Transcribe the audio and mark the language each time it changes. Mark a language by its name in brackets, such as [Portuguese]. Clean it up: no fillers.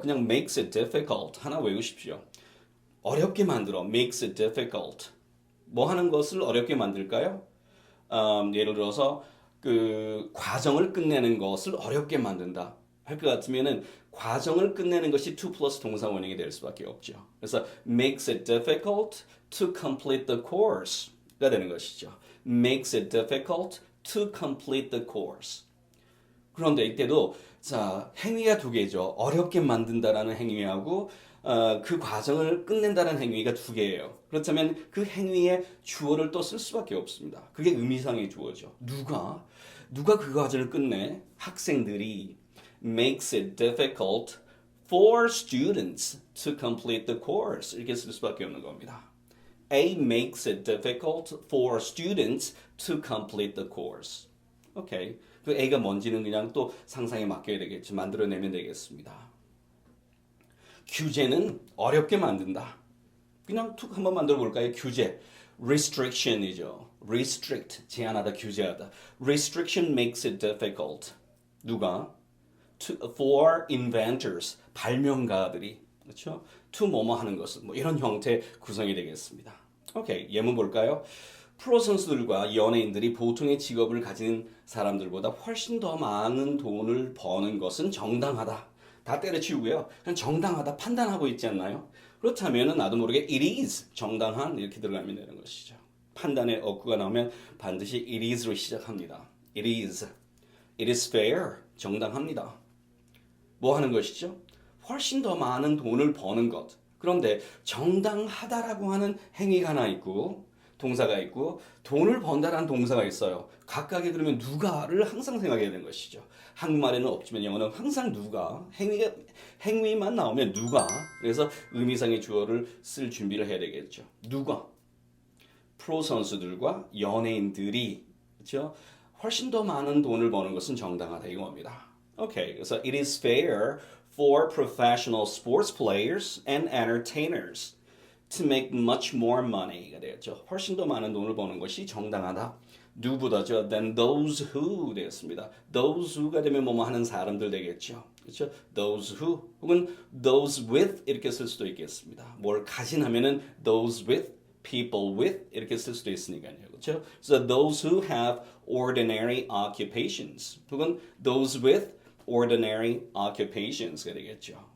[Korean] 그냥 [English] makes it difficult [Korean] 하나 외우십시오. 어렵게 만들어. [English] makes it difficult. [Korean] 하는 것을 어렵게 만들까요? 예를 들어서 그 과정을 끝내는 것을 어렵게 만든다. 할 것 같으면은 과정을 끝내는 것이 to plus 동사 원형이 될 수밖에 없죠. 그래서 [English] makes it difficult to complete the course [Korean] 가 되는 것이죠. [English] makes it difficult to complete the course. [Korean] 그런데 이때도 자 행위가 두 개죠. 어렵게 만든다라는 행위하고 그 과정을 끝낸다는 행위가 두 개예요. 그렇다면 그 행위에 주어를 또 쓸 수밖에 없습니다. 그게 의미상의 주어죠. 누가 그 과정을 끝내? 학생들이 [English] makes it difficult for students to complete the course. [Korean] 이렇게 쓸 수밖에 없는 겁니다. [English] A makes it difficult for students to complete the course. [Korean] 오케이. 그 A가 뭔지는 그냥 또 상상에 맡겨야 되겠지. 만들어내면 되겠습니다. 규제는 어렵게 만든다. 그냥 툭 한번 만들어 볼까요? 규제. restriction이죠. restrict, 제한하다, 규제하다. [English] restriction makes it difficult. [Korean] 누가? [English] for inventors, [Korean] 발명가들이. 그렇죠? to 뭐뭐 하는 것은 뭐 이런 형태의 구성이 되겠습니다. 오케이, 예문 볼까요? 프로 선수들과 연예인들이 보통의 직업을 가진 사람들보다 훨씬 더 많은 돈을 버는 것은 정당하다. 다 때려치우고요. 그냥 정당하다 판단하고 있지 않나요? 그렇다면 나도 모르게 it is 정당한 이렇게 들어가면 되는 것이죠. 판단의 어구가 나오면 반드시 it is로 시작합니다. [English] it is fair [Korean] 정당합니다. 뭐 하는 것이죠? 훨씬 더 많은 돈을 버는 것. 그런데 정당하다라고 하는 행위가 하나 있고 동사가 있고 돈을 번다라는 동사가 있어요. 각각의 그러면 누가를 항상 생각해야 되는 것이죠. 한국말에는 없지만 영어는 항상 누가 행위만 나오면 누가 그래서 의미상의 주어를 쓸 준비를 해야 되겠죠. 누가 프로 선수들과 연예인들이 그렇죠? 훨씬 더 많은 돈을 버는 것은 정당하다 이겁니다. 오케이. [English] 그래서 it is fair for professional sports players and entertainers to make much more money [Korean] 가 되겠죠. 훨씬 더 많은 돈을 버는 것이 정당하다. 누구보다죠? [English] than those who [Korean] 되겠습니다. those who가 되면 뭐뭐 하는 사람들 되겠죠. 그렇죠? [English] those who [Korean] 혹은 [English] those with [Korean] 이렇게 쓸 수도 있겠습니다. 뭘 가진 하면은 [English] those with, people with [Korean] 이렇게 쓸 수도 있으니까요. 그렇죠? [English] So those who have ordinary occupations [Korean] 혹은 [English] those with ordinary occupations [Korean] 가 되겠죠.